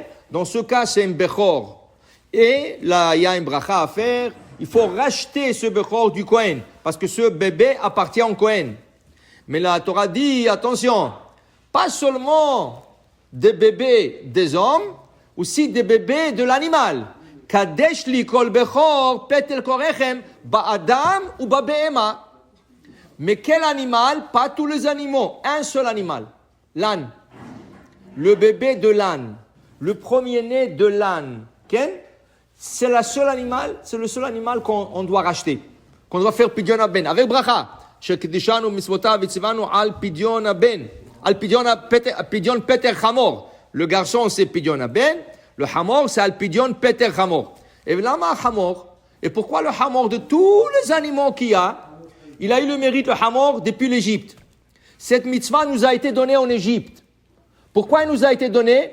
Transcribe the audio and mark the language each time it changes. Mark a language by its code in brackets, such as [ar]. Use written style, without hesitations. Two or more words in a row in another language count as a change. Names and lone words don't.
[fr] Dans ce cas, c'est un Bechor. Et là, il y a un bracha à faire. Il faut racheter ce Bechor du Kohen, parce que ce bébé appartient au Kohen. Mais la Torah dit, attention, pas seulement des bébés des hommes, aussi des bébés de l'animal. [he] קדש לי כל בכור פטר כל רחם באדם ובבהמה. [fr] Mais quel animal? Pas tous les animaux, un seul animal, l'âne. Le bébé de l'âne, le premier-né de l'âne. Okay? C'est le seul animal qu'on doit racheter, qu'on doit faire [he] פדיון הבן [fr] avec bracha. [he] שקידשנו מצוותיו וציוונו על פדיון הבן, על פדיון פטר חמור. [fr] Le garçon c'est [he] פדיון הבן, [fr] le hamor c'est [he] על פדיון פטר חמור. Et למה חמור? [fr] Et pourquoi le hamor de tous les animaux qu'il y a? Il a eu le mérite, le hamor, depuis l'Égypte. Cette mitzvah nous a été donnée en Égypte. Pourquoi elle nous a été donnée?